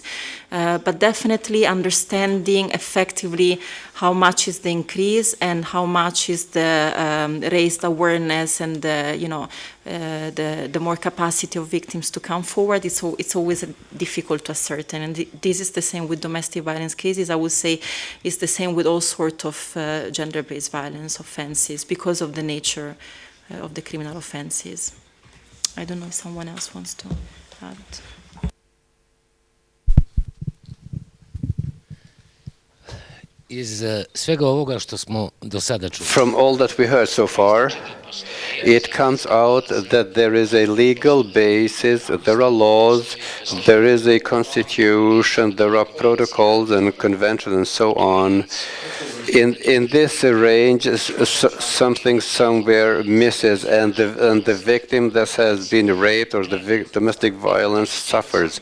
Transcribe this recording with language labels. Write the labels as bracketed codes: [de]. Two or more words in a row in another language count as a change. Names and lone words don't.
[en] But definitely understanding effectively how much is the increase and how much is the raised awareness and the more capacity of victims to come forward, it's always difficult to ascertain. And this is the same with domestic violence cases. I would say it's the same with all sorts of gender-based violence offenses because of the nature of the criminal offenses. I don't know if someone else wants to add. [bs] Iz svega ovoga što smo do sada čuli. [en] From all that we heard so far, it comes out that there is a legal basis, there are laws, there is a constitution, there are protocols and conventions and so on. In this range, something somewhere misses, and the victim that has been raped or the domestic violence suffers.